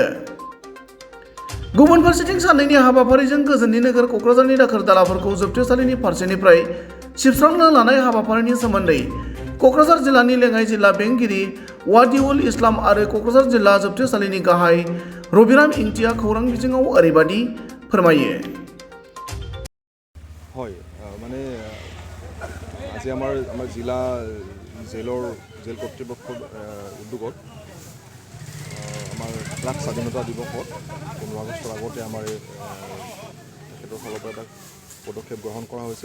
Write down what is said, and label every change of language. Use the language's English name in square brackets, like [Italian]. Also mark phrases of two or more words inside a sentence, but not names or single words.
[Bodo] गुबुन फारसेथिं साननैनि हाबाफारिजों गोजोननि नोगोर क'क्राझारनि दाखोर दालाफोरखौ जोबथेसालिनि फारसेनिफ्राय सिबस्रांनो लानाय हाबाफारिनि सोमोन्दै क'क्राझार जिल्लानि लेङाइ जिल्ला बेंगिरि वादिउल इस्लाम आरो क'क्राझार जिल्ला जोबथेसालिनि गाहाय रबिराम इंथिया खौरां बिजोङाव ओरैबादि फोरमायो। [Assamese] হয় মানে আজি আমাৰ জিলা জেল কৰ্তৃপক্ষৰ উদ্যোগত আমাৰ প্ৰাক স্বাধীনতা দিৱসত 15 আগষ্টৰ আগতে আমাৰ তেখেতৰ ফালৰ পৰা এটা পদক্ষেপ গ্ৰহণ কৰা হৈছে।